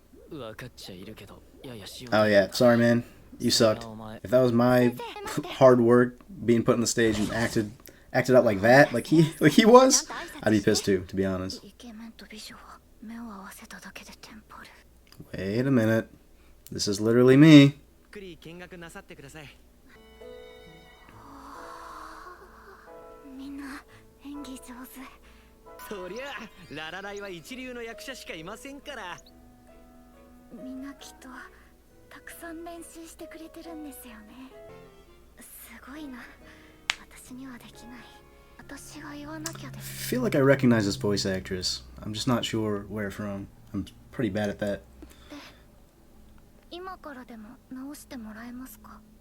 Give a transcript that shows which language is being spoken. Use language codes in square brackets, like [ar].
[ja] 分かっちゃいるけど、ややしよう。 [en] Oh yeah, sorry man, you sucked. If that was my hard work being put on the stage and acted out like that, like he was, I'd be pissed too, to be honest. [ja] イケメンと美女は目を合わせただけでテンパる。 [en] Wait a minute, this is literally me. [ja] ゆっくり見学なさってください。みんな演技上手。そりゃララライは一流の役者しかいませんから。みんなきっとたくさん練習してくれてるんですよね。すごいな。私にはできない。私が言わなきゃで [en] I [ja] す。 [en] feel like I recognize this voice actress. I'm just not sure where from. I'm pretty bad at that. [ja] 今からでも直してもらえますか？